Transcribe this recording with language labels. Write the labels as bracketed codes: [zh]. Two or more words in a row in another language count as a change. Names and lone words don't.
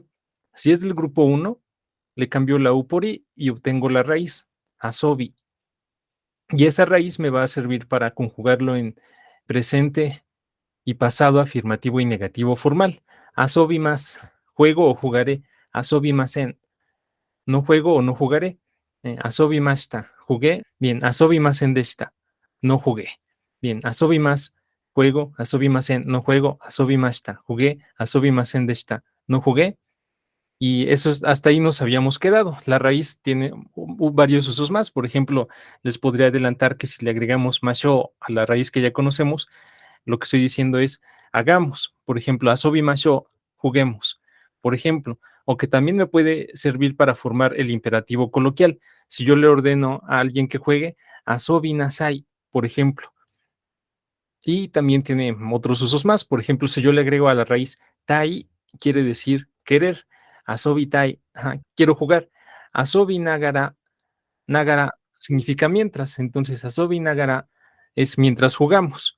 [es] Si es del grupo uno, le cambio la u por i y obtengo la raíz, asobi. Y esa raíz me va a servir para conjugarlo en presente y pasado afirmativo y negativo formal. [ja] 遊びます, [es] juego o jugaré. [ja] 遊びません, [es] no juego o no jugaré. [ja] 遊びました, [es] jugué. Bien, [ja] 遊びませんでした, [es] no jugué. Bien, [ja] 遊びます, [es] juego. [ja] 遊びません, [es] no juego. [ja] 遊びました, jugué. 遊びませんでした, [es] no jugué. Y eso es, hasta ahí nos habíamos quedado. La raíz tiene varios usos más. Por ejemplo, les podría adelantar que si le agregamos masho a la raíz que ya conocemos, lo que estoy diciendo es hagamos. Por ejemplo, [ja] 遊びましょう, [es] juguemos. Por ejemplo, o que también me puede servir para formar el imperativo coloquial. Si yo le ordeno a alguien que juegue, [ja] 遊びなさい, [es] por ejemplo. Y también tiene otros usos más. Por ejemplo, si yo le agrego a la raíz tai, quiere decir querer. [ja] 遊びたい, [es] ajá, quiero jugar. [ja] 遊びながら, [es] nagara significa mientras. Entonces, [ja] 遊びながら [es] es mientras jugamos.